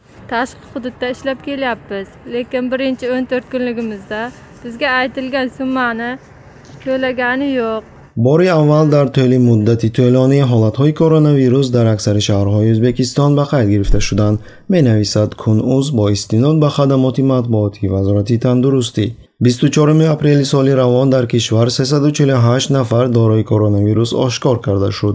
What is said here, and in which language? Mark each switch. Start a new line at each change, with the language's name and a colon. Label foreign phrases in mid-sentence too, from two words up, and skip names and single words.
Uzbek: tashqi hududda ishlab kelyapmiz. Lekin birinchi 14 kunligimizda bizga aytilgan summani to'lagani yo'q.
Persian: باری اول در طول مدتی طولانی حالتهای کرونا در اکثر شهرهای ازبکستان به قید گرفته شدند. می‌نویسد کنعوز با استناد به خدمات مطبوعاتی وزارت تندرستی. 24 اپریل سال روان در کشور 348 نفر دارای کرونا ویروس آشکار کرده شد.